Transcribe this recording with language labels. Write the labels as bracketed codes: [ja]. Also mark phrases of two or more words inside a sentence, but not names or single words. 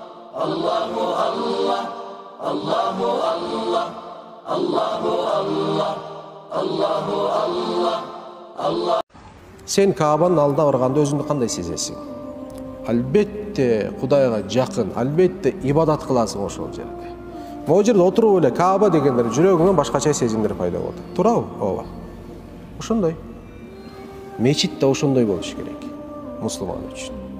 [ar] الله الله، الله الله، الله الله، الله الله، الله. [ky] Sen Каабанын алдына барганда өзүңдү кандай сезесиң? Албетте Кудайга жакын, албетте ибадат кыласың ошол жерде. Могу жерде отуруп эле Кааба дегендер жүрөгүңөн башкача сезимдер пайда болот. Туурабы? Ооба. Ошондой. Мечит да ошондой болуш керек мусулман үчүн.